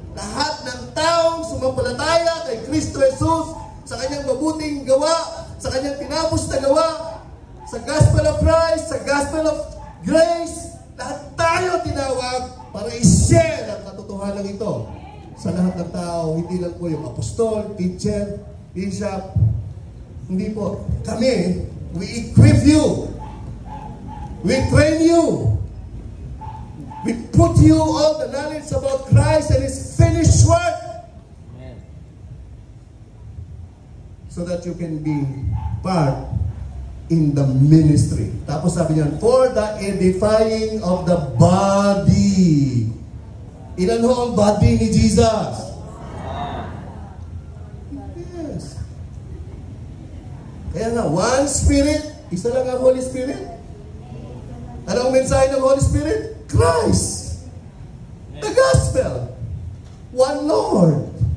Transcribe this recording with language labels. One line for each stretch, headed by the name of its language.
Filipino: Lahat ng taong sumampalataya kay Kristo Jesus sa kanyang mabuting gawa, sa kanyang tinapos na gawa, sa gospel of Christ, sa gospel of grace, lahat tayo tinawag para i-share ang katotohanan ito sa lahat ng tao, hindi lang po yung apostol, teacher, bishop, hindi po.
English: Kami, we equip you, we train you, we put you all the knowledge about Christ and His finished work. Amen. So that you can be part in the ministry.
Filipino: Tapos sabi niyan,
English: for the edifying of the body.
Filipino: Ilan ho ang body ni Jesus? Yes. Kaya nga, one Spirit, isa lang ang Holy Spirit. Ano ang mensahe ng Holy Spirit?
English: Christ. The gospel. One Lord.